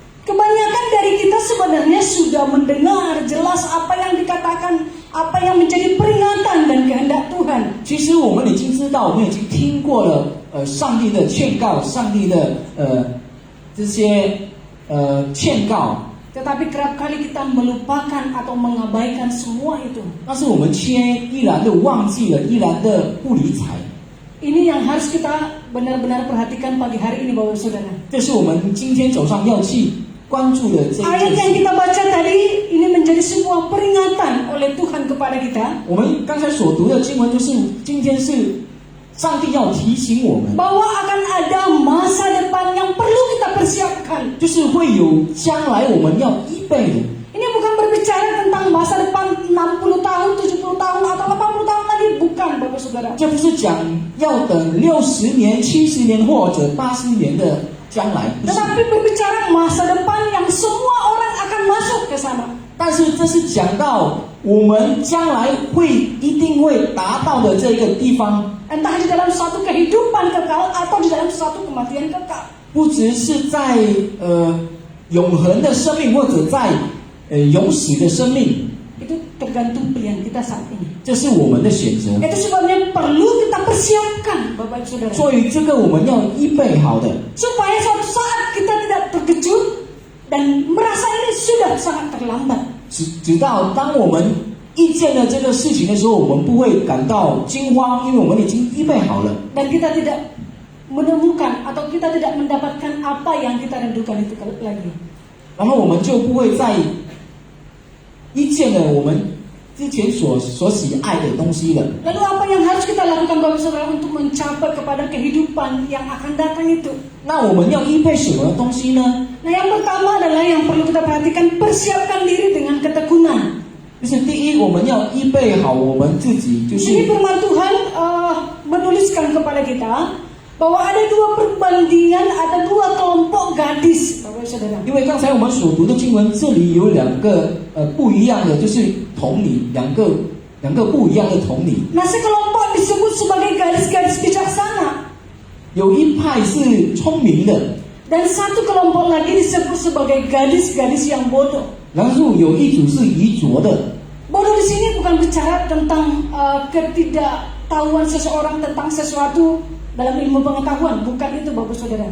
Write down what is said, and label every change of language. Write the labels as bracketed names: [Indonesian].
[Indonesian] Kebanyakan dari kita sebenarnya sudah mendengar jelas apa yang dikatakan, apa yang menjadi peringatan dan kehendak Tuhan. [Chinese] 其实我们已经知道，我们已经听过了上帝的劝告，上帝的这些劝告， [Indonesian] Tetapi kerap kali kita melupakan atau mengabaikan semua itu. [Chinese] 但是我们却依然的忘记了，依然的不理睬。 [Indonesian] Ini yang harus kita benar-benar perhatikan pagi hari ini, Bapak Saudara. [Chinese] 这是我们今天早上要去关注的这一 [Indonesian] Ayat [Chinese] 件 [Indonesian] yang [Chinese] 事。 [Indonesian] kita baca tadi ini menjadi sebuah peringatan oleh Tuhan kepada kita [Chinese] 我们刚才所读的经文，就是今天是上帝要提醒我们， [Indonesian] bahwa akan ada masa depan yang perlu kita persiapkan. [Chinese] 就是会有将来我们要预备的。 [Indonesian] Ini bukan berbicara tentang masa depan 60 tahun, 70 tahun atau 80 tahun lagi, bukan, Bapak Saudara. [Chinese] 这不是讲要等60年、70年或者80年的将来，不是。 [Indonesian] Tetapi berbicara masa depan yang semua orang akan masuk ke sana. [Chinese] 但是这是讲到我们将来一定会达到的这个地方， [Indonesian] Entah di dalam suatu kehidupan kekal atau di dalam suatu kematian kekal. [Chinese] 不只是在永恒的生命，或者在永死的生命， [Indonesian] Itu tergantung pilihan kita saat ini. [Chinese] 这是我们的选择。 [Indonesian] Itu sebabnya perlu kita persiapkan, Bapak Ibu Saudara. [Chinese] 所以这个我们要预备好的， [Indonesian] Supaya suatu saat kita tidak terkejut dan merasa ini sudah sangat terlambat. [Chinese] 直到当我们遇见了这个事情的时候，我们不会感到惊慌，因为我们已经预备好了。 [Indonesian] Dan kita tidak menemukan atau kita tidak mendapatkan apa yang kita rindukan itu lagi. [Chinese] 然后我们就不会再遇见了我们之前所喜爱的东西了。 [Indonesian] Lalu apa yang harus kita lakukan, Bapak Saudara, untuk mencapai kepada kehidupan yang akan datang itu? [Chinese] 那我们要预备什么东西呢？ [Indonesian] Nah, yang pertama adalah yang perlu kita perhatikan, persiapkan diri dengan ketekunan. [Chinese] 就是第一，我们要预备好我们自己，就 [Indonesian] Di sini [Chinese] 是 [Indonesian] firman Tuhan menuliskan kepada kita bahwa ada dua perbandingan, ada dua kelompok gadis, Bapak Saudara. [Chinese] 因为刚才我们所读的经文，这里有两个不一样的，就是同理，两个不一样的同理。 [Indonesian] Nah, sekelompok disebut sebagai gadis-gadis bijaksana. [Chinese] 有一派是聪明的， [Indonesian] Dan satu kelompok lagi disebut sebagai gadis-gadis yang bodoh. [Chinese] 然后有一组是愚拙的。 [Indonesian] Bodoh di sini bukan bicara tentang ketidaktahuan seseorang tentang sesuatu dalam ilmu pengetahuan, bukan itu, Bapak Saudara.